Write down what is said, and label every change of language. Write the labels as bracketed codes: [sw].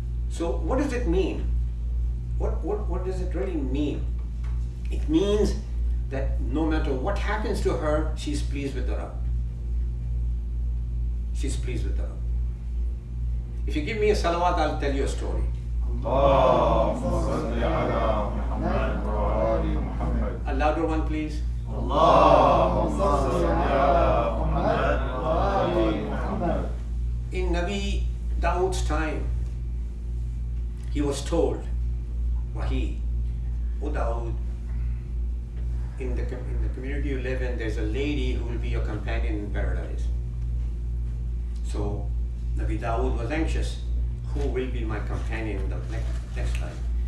[en] So what does it mean? What does it really mean? It means that no matter what happens to her, she's pleased with the Rabb. She's pleased with the Rabb. If you give me a salawat, I'll tell you a story. [ar] اللهم صل على محمد وآل محمد. [en] A louder one, please. [ar] اللهم صل على محمد وآل محمد. [en] In Nabi Dawood's time, he was told, Wahi, O Dawood, in the community you live in, there's a lady who will be your companion in paradise. So Nabi Dawood was anxious. Who will be my companion in the next life?